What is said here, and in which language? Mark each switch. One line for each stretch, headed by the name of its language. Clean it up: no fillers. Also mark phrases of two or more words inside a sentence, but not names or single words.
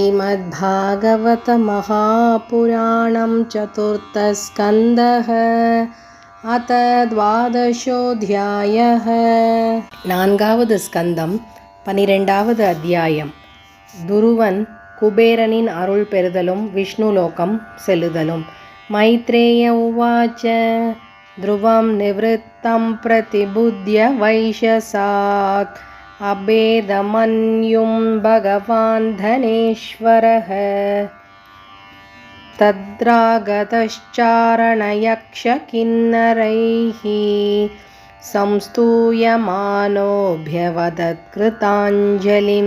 Sanskrit: श्रीमद्भागवतमहापुराणं चतुर्थस्कन्धः अथ 12ोऽध्यायः
Tamil: நான்காவது ஸ்கந்தம் 12வது அத்தியாயம். துருவன் குபேரனின் அருள் பெறுதலும் விஷ்ணுலோகம் செல்லுதலும்.
Sanskrit: मैत्रेय उवाच ध्रुवं निवृत्तं प्रतिबुद्ध्य वैशसात् अभेदमन्युं भगवान् धनेश्वरः तद्रागतश्चारणयक्षकिन्नरैः संस्तूयमानोऽभ्यवदत् कृताञ्जलिं.